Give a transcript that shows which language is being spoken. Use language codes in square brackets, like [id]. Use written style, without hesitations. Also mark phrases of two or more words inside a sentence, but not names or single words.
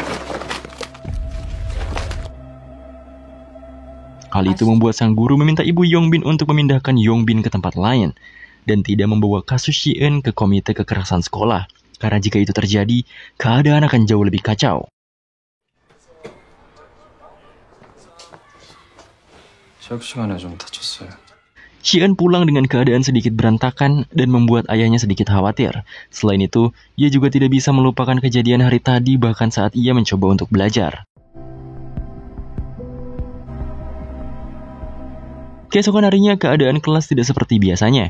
[id] Hal itu membuat sang guru meminta ibu Yongbin untuk memindahkan Yongbin ke tempat lain dan tidak membawa kasus Ji-eun ke komite kekerasan sekolah. Karena jika itu terjadi, keadaan akan jauh lebih kacau. [ko] 체육 시간에 좀 다쳤어요. [id] Ji-eun pulang dengan keadaan sedikit berantakan dan membuat ayahnya sedikit khawatir. Selain itu, ia juga tidak bisa melupakan kejadian hari tadi bahkan saat ia mencoba untuk belajar. Keesokan harinya, keadaan kelas tidak seperti biasanya.